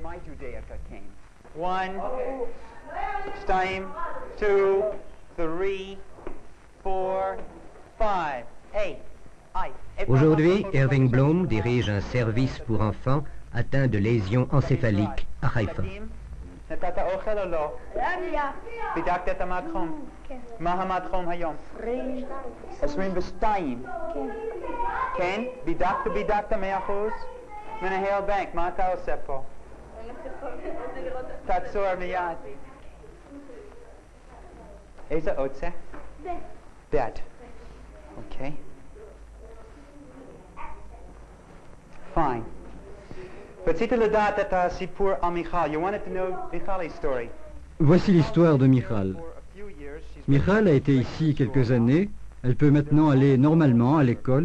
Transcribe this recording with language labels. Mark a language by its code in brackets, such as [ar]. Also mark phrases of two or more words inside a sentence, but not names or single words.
[fr] Aujourd'hui, Irving Bloom dirige un service pour enfants atteints de lésions encéphaliques à Haïfa. [he] נתת אוכל או לא? בדקת את המקום? מה המקום היום? 22. כן? בדקת 100%? מנהל בנק, מה אתה עושה פה? תעצור מיד. איזה עוד זה? ב'. אוקיי. Fine. [fr] Voici l'histoire de Michal. Michal a été ici quelques années. Elle peut maintenant aller normalement à l'école.